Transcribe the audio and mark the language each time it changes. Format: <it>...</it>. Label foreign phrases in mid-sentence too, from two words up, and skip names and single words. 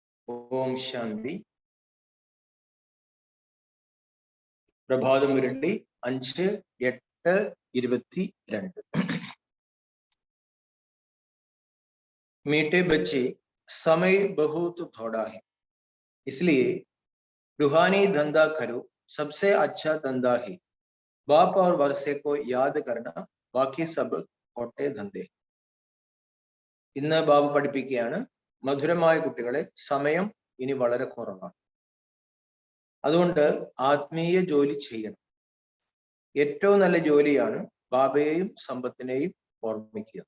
<ml>ഓം ശാന്തി. പ്രഭാതം മുരളി 5-8-22.</ml> <hi>मीठे बच्चे समय बहुत थोड़ा है, इसलिए रूहानी धंधा करो, सबसे अच्छा धंधा है बाप और वर्षे को याद करना, बाकी सब खोटे धंधे.</hi> <ml>ഇന്ന് ബാബു പഠിപ്പിക്കുകയാണ്, മധുരമായ കുട്ടികളെ, സമയം ഇനി വളരെ കുറവാണ്, അതുകൊണ്ട് ആത്മീയ ജോലി ചെയ്യണം. ഏറ്റവും നല്ല ജോലിയാണ് ബാബയെയും സമ്പത്തിനെയും ഓർമ്മിക്കുക.</ml>